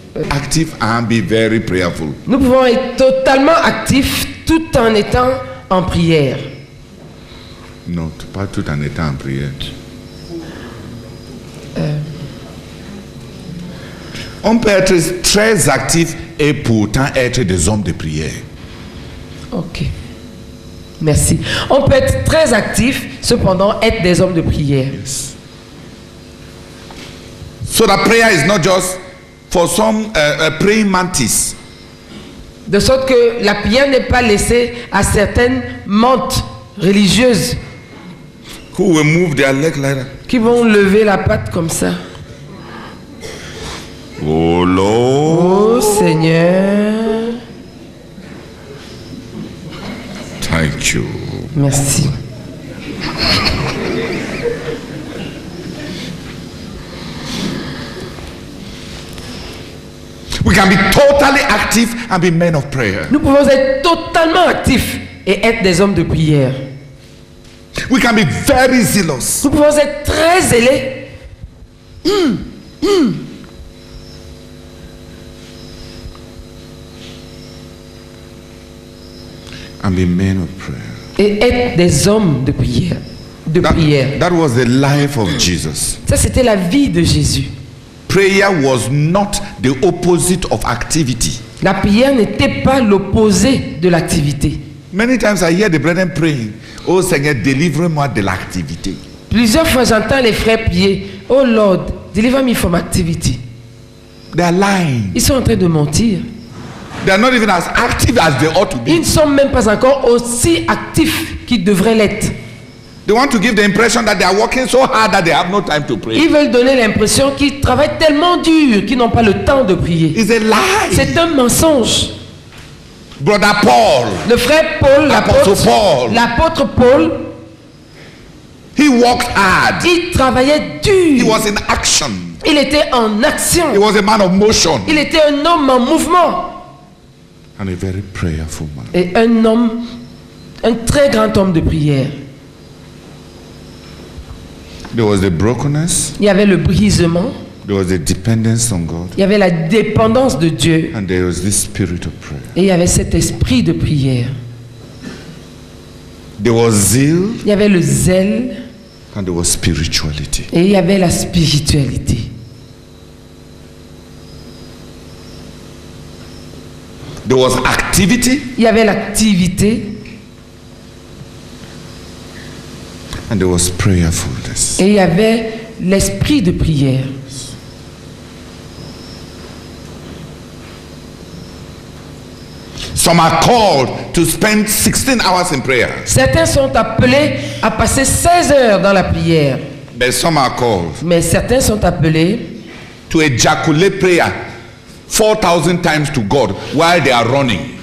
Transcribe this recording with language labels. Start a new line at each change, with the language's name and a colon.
English: Active and be very prayerful.
French: Nous pouvons être totalement actifs tout en étant en prière. Non, pas tout en étant en prière. On peut être très actif et pourtant être des hommes de prière. Ok. Merci. On peut être très actif, cependant être des hommes de prière.
English: Yes. So that prayer is not just for some praying mantis.
French: De sorte que la prière n'est pas laissée à certaines mantes religieuses
English: Who will move their leg like that?
French: qui vont lever la patte comme ça.
English: Oh Lord.
French: Oh Seigneur.
English: Thank you.
French: Merci.
English: We can be totally active and be men of prayer.
French: Nous pouvons être totalement actifs et être des hommes de prière.
English: We can be very zealous.
French: Nous pouvons être très zélés.
English: And be men of prayer.
French: Et être des hommes de prière.
English: That was the life of Jesus.
French: Ça, c'était la vie de Jésus.
English: Prayer was not the opposite of activity.
French: La prière n'était pas l'opposé de l'activité.
English: Many times I hear the brethren praying,
French: oh Seigneur, délivre-moi de l'activité. Plusieurs fois, j'entends les frères prier,
English: oh Lord, deliver me from activity. They are lying.
French: Ils sont en train de mentir.
English: They are not even as active as they ought to
French: Ils
English: be.
French: ne sont même pas encore aussi actifs qu'ils devraient l'être.
English: They want to give the impression that they are working so hard that they have no time to pray.
French: Ils veulent donner l'impression qu'ils travaillent tellement dur qu'ils n'ont pas le temps de prier.
English: It's a lie.
French: C'est un mensonge.
English: Brother Paul,
French: Le frère Paul,
English: Apostle Paul.
French: l'apôtre Paul,
English: he worked hard.
French: il travaillait
English: He
French: dur.
English: was in action.
French: Il était en action.
English: He was a man of motion.
French: Il était un homme en mouvement.
English: And a very prayerful man.
French: Et un très grand homme de prière.
English: There was the brokenness.
French: Il y avait le brisement,
English: There was the dependence on God.
French: il y avait la dépendance de Dieu
English: And there was this spirit of prayer.
French: et il y avait cet esprit de prière.
English: There was zeal
French: Il y avait le zèle
English: and there was spirituality.
French: et il y avait la spiritualité.
English: There was activity
French: Il y avait l'activité
English: And there was prayerfulness.
French: Et il y avait l'esprit de prière.
English: Some are called to spend 16 hours in prayer.
French: Certains sont appelés à passer 16 heures dans la prière.
English: But some are called
French: Mais certains sont appelés
English: to ejaculate prayer 4,000 times to God while they are running.